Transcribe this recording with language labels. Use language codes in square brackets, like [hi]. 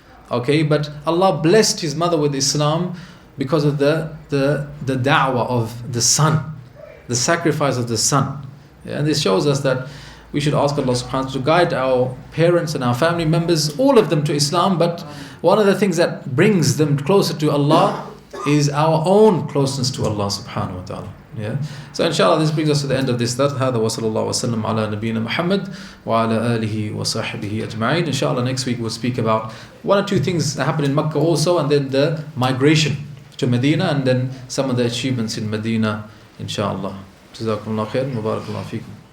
[en] Okay, but Allah blessed his mother with Islam because of the da'wah of the son, the sacrifice of the son. Yeah, and this shows us that we should ask Allah subhanahu wa ta'ala to guide our parents and our family members, all of them, to Islam. But one of the things that brings them closer to Allah is our own closeness to Allah subhanahu wa ta'ala. Yeah. So inshallah, this brings us to the end of this. [ar] هذا وصلى الله وسلم على نبينا محمد وعلى آله وصحبه أجمعين. [en] Inshallah, next week we'll speak about one or two things that happened in Makkah also, and then the migration to Medina, and then some of the achievements in Medina, inshallah. [ar] جزاكم الله خير. مبارك الله فيكم.